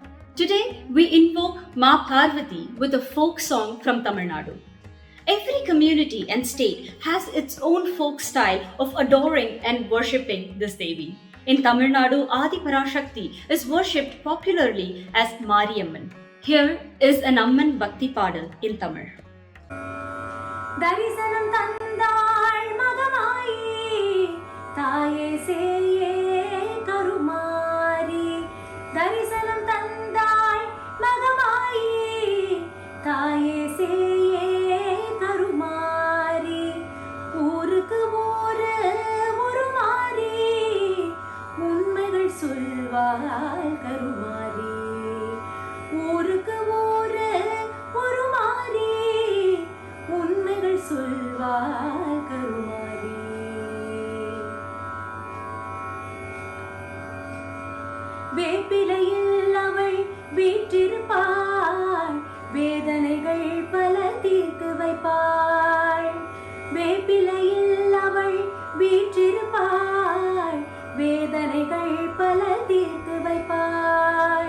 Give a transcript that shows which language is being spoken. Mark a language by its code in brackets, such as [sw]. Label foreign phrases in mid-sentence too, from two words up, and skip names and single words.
[en] Today, we invoke Ma Parvati with a folk song from Tamil Nadu. Every community and state has its own folk style of adoring and worshipping this Devi. In Tamil Nadu, Adi Parashakti is worshipped popularly as Mariamman. Here is an Amman Bhakti Padal in Tamil. [ta] தரிசனம் தந்தாள் மகமாயி தாயே சேயே கருமாரி. தரிசனம் தந்தாள் மகமாயி தாயே சேயே கருமாரி. ஊருக்கு ஒரு உருமாரி உண்மைகள் சொல்வாள் கருமாரி. ஊருக்கு ஒரு உருமாரி உண்மைகள் சொல்வாள் கருமாரி. வேப்பிலையில் அவள் வீற்றிருப்பாள், வேதனைகள் பல தீர்த்து வைப்பாள். வேப்பிலையில் அவள் வீற்றிருப்பாள், தீர்த்து வைப்பாள்.